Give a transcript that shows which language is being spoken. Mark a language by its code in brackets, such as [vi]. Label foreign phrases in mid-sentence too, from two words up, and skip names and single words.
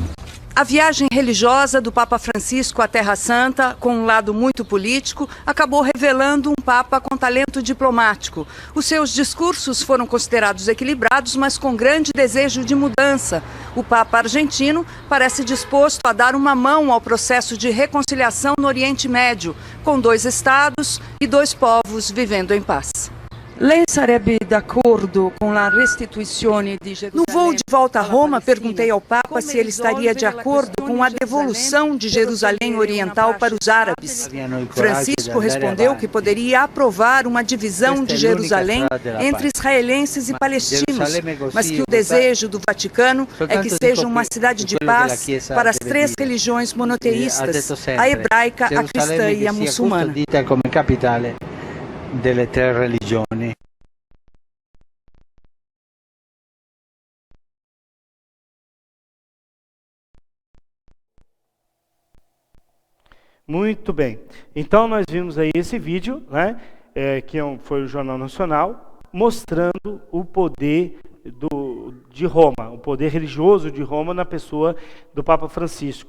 [pt] A viagem religiosa do Papa Francisco à Terra Santa, com um lado muito político, acabou revelando um Papa com talento diplomático. Os seus discursos foram considerados equilibrados, mas com grande desejo de mudança. O Papa argentino parece disposto a dar uma mão ao processo de reconciliação no Oriente Médio, com 2 estados e 2 povos vivendo em paz. [it] Lei sarebbe d'accordo [pt] com a restituição de Jerusalém? No voo de volta a Roma, perguntei ao Papa se ele estaria de acordo com a devolução de Jerusalém Oriental para os árabes. Francisco respondeu que poderia aprovar uma divisão de Jerusalém entre israelenses e palestinos, mas que o desejo do Vaticano é que seja uma cidade de paz para as 3 religiões monoteístas, a hebraica, a cristã e a muçulmana. [it] Delle 3 religioni. [pt] Muito bem. Então nós vimos aí esse vídeo, né, foi o Jornal Nacional, mostrando o poder de Roma, o poder religioso de Roma na pessoa do Papa Francisco.